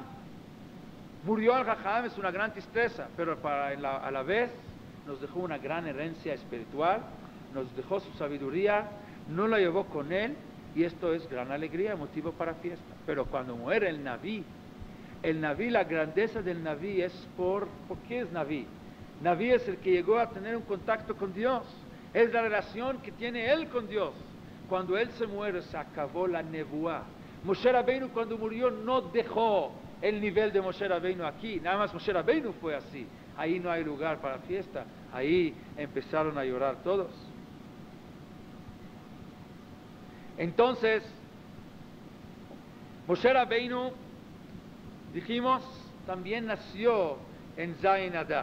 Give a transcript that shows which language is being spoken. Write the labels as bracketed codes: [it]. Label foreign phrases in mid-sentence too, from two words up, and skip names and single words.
[es] Murió el jajam, es una gran tristeza, pero a la vez nos dejó una gran herencia espiritual, nos dejó su sabiduría, no la llevó con él, y esto es gran alegría, motivo para fiesta. Pero cuando muere el naví, la grandeza del naví es ¿por qué es naví? Naví es el que llegó a tener un contacto con Dios, es la relación que tiene él con Dios. Cuando él se muere, se acabó la nebuá. Moshe Rabbeinu cuando murió no dejó el nivel de Moshe Rabbeinu aquí, nada más Moshe Rabbeinu fue así. Ahí no hay lugar para fiesta, ahí empezaron a llorar todos. Entonces, Moshe Rabbeinu, dijimos, también nació en Zayin Adar.